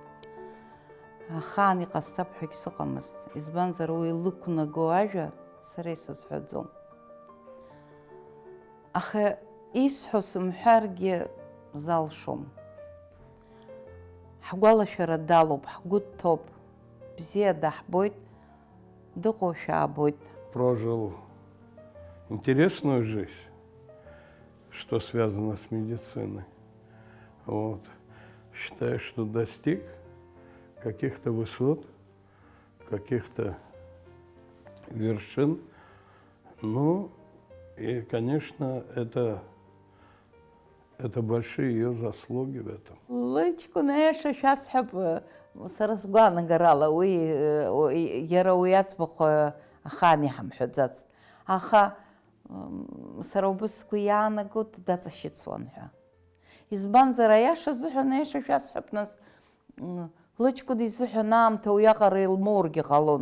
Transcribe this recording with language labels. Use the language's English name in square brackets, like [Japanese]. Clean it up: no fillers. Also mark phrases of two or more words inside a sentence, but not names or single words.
[Abkhazian] Ахаан иҟасҵап ҳәагь сыҟамызт, избанзар уи лықәнаго ажәа сара исызҳәаӡом. Аха исҳәо сымҳәаргьы залшом. Ҳгәалашәара далоуп, ҳгәы дҭоуп, бзиа даҳбоит, дыҟоушәа аабоит. [Russian] Прожил интересную жизнь, что связано с медициной. Вот. Считаю, что достиг каких-то высот, каких-то вершин. Ну, и, конечно, это большие ее заслуги в этом. [Abkhazian] Лыҷкәын аиаша шәасҳәап, сара сгәаанагарала, уи иара уи аӡбахә ахаан иҳамҳәаӡацт. Аха сара убыс сгәы иаанагоит даҵашьыцуан ҳәа. Избанзар аиаша азыҳәан аиаша шәасҳәап, нас лыҷкәын изыҳәан аамҭа уиаҟара илмоургьы ҟалон.